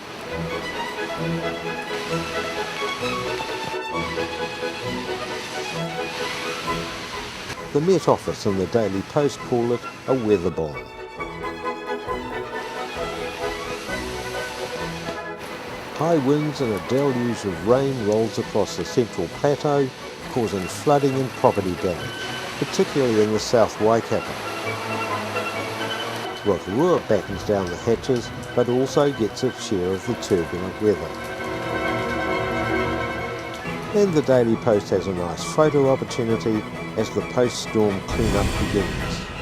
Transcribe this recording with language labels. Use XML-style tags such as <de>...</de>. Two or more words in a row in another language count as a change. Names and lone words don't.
<en>The Met Office and the Daily Post call it a weather bomb. High winds and a deluge of rain rolls across the central plateau, causing flooding and property damage, particularly in the South Waikato. Rotorua battens down the hatches, but also gets its share of the turbulent weather. And the Daily Post has a nice photo opportunity as the post-storm clean-up begins.</en>